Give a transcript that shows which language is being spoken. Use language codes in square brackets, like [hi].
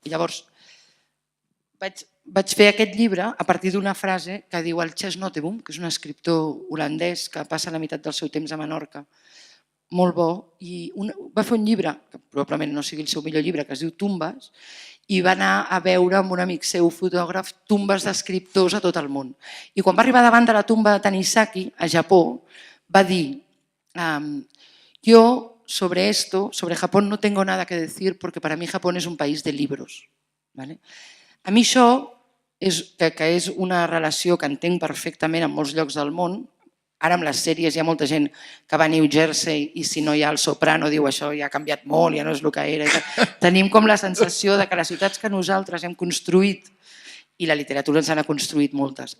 [ca] I llavors vaig fer aquest llibre a partir d'una frase que diu el Chess Noteboom, que és un escriptor holandès que passa la meitat del seu temps a Menorca, molt bo, i va fer un llibre, que probablement no sigui el seu millor llibre, que es diu Tumbes, i va anar a veure amb un amic seu fotògraf tumbes d'escriptors a tot el món. I quan va arribar davant de la tumba de Tanisaki, a Japó, va dir [es] yo sobre esto, sobre Japón no tengo nada que decir porque para mí Japón es un país de libros. ¿Vale? [ca] A mi això, que és una relació que entenc perfectament en molts llocs del món, ara amb les sèries hi ha molta gent que va a New Jersey i si no hi ha el Soprano diu això ja ha canviat molt, ja no és el que era. Tenim com la sensació de que les ciutats que nosaltres hem construït i la literatura ens n'ha construït moltes.